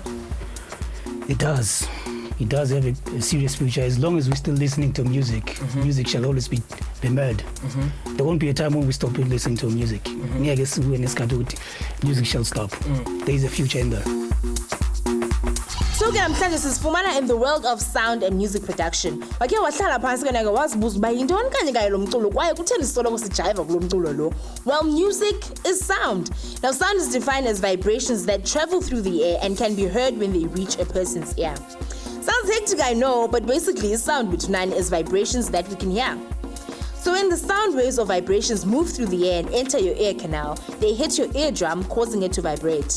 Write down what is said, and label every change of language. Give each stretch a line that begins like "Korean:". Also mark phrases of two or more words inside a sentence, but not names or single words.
English: It does. It does have a serious future as long as we're still listening to music. Music shall always be made. There won't be a time when we stop listening to music. I guess when it's music shall stop. There is a future in there.
Xhosa: So ke namhlanje sisifumana
English: in the world of sound and music production.
Xhosa: Wake wahlala phansi ke nake wazibuza uba yintoni kanye kanye lo mculo kwaye kutheni sisoloko sijiva kulo mculo lo.
English: Well, music is sound. Now sound is defined as vibrations that travel through the air and can be heard when they reach a person's ear. Sounds hectic, I know, but basically sound between is vibrations that we can hear. So when the sound waves or vibrations move through the air and enter your ear canal, they hit your eardrum, causing it to vibrate.